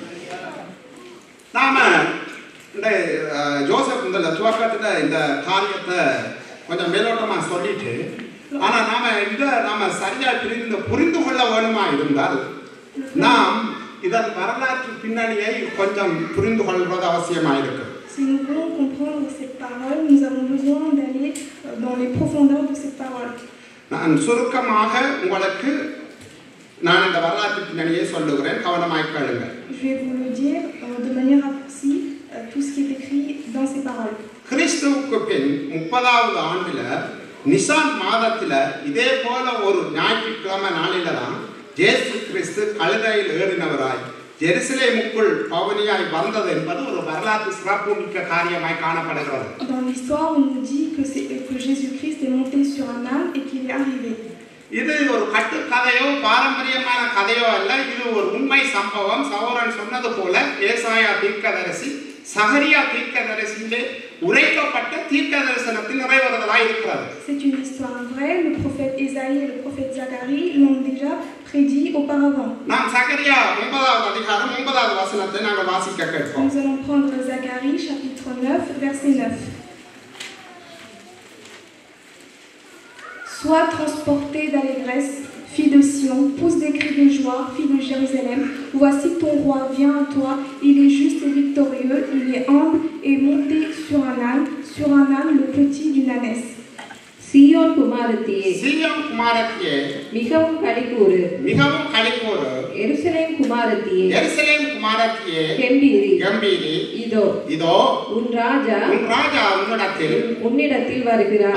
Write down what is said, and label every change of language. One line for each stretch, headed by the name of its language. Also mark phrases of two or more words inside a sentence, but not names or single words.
Tamil: நாம இந்த ஜோசப் இந்த துவக்கத்துல இந்த காரியத்தை கொஞ்சம் மேலோட்டமா சொல்லிட்டு, ஆனா நாம சரியா புரிந்து கொள்ள வேணுமா இருந்தால் நாம் இதன் வரலாற்று பின்னணியை கொஞ்சம் புரிந்து கொள்வது அவசியமாயிருக்கு.
French: Si nous voulons comprendre cette parole, nous avons besoin d'aller dans les profondeurs de cette parole.
Tamil: நான் சுருக்கமாக உங்களுக்கு இந்த வரலாற்று பின்னணியை சொல்லுகிறேன், கவனமாய் கேளுங்கள்.
French: Je vais vous le dire de manière raccourcie, tout ce qui est écrit dans ces paroles.
Tamil: கிறிஸ்துவுக்கு பின் 30வது ஆண்டுல நிசான் மாதத்துல இதே போல ஒரு ஞாயிற்றுக்கிழமை நாளில தான் இயேசு கிறிஸ்து கழுதையில் ஏறினவராய் எருசலேமுக்குள் பவனியாய் வந்தது என்பது ஒரு வரலாற்று சிறப்புமிக்க காரியமாய் காணப்படுகிறது.
French: Dans l'histoire, on nous dit que Jésus-Christ est monté sur un âne et qu'il est arrivé.
Tamil: இது ஒரு கட்டுக்கதையோ பாரம்பரியமான கதையோ அல்ல, இது ஒரு உண்மை சம்பவம். சகோதரன் சொன்னது போல ஏசாயா தீர்க்கதரிசி சகரியா தீர்க்கதரிசியிலே உரைக்கப்பட்ட தீர்க்கதரிசனத்தின் நிறைவேறுதலாய் இருக்கிறது.
French: C'est une histoire vraie. Le prophète Ésaïe et le prophète Zacharie l'ont déjà prédit auparavant.
Tamil: நாம் சகரியா 9வது அதிகாரம் 9வது வசனத்தை நாங்கள் வாசிக்க கேட்போம்.
French: Nous allons prendre Zacharie chapitre 9 verset 9. Sois transporté d'allégresse, fille de Sion, pousse des cris de joie, fille de Jérusalem. Voici ton roi vient à toi, il est juste et victorieux, il est humble et monté sur un âne le petit d'une ânesse.
Tamil: சீயோன் குமாரத்தியே, சீயோன் குமாரத்தியே, மிகவும் களிகூரு, மிகவும் களிகூரு. எருசலேம் குமாரத்தியே, எருசலேம் குமாரத்தியே, கெம்பீரி, கம்பீரி. இதோ இதோ உன் ராஜா உன்னிடத்தில் வருகிறார்.